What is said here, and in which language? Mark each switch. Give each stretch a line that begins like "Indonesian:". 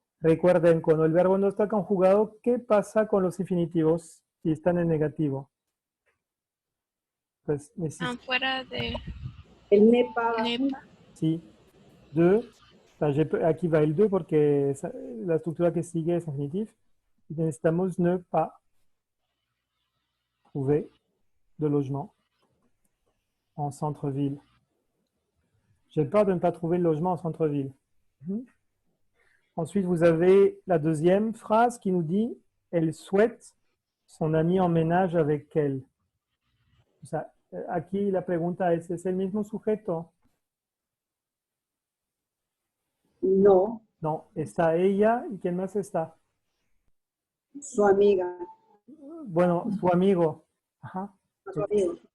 Spanish: Recuerden, cuando el verbo no está conjugado, ¿qué pasa con los infinitivos si están en negativo? Pues Están fuera de El nepa va NEPA. sí, de, aquí va el de porque la estructura que sigue es infinitif. Y necesitamos
French: ne pas trouver de logement en centre-ville. J'ai peur de ne pas trouver de logement en centre-ville. Ensuite, vous avez la deuxième phrase qui nous dit « Elle souhaite son ami emménage avec elle ».
Spanish: O sea, aquí la pregunta ¿es el mismo sujeto? No, No, está ella y ¿quién más está? su amiga, Bueno, su amigo. Ajá. su amigo.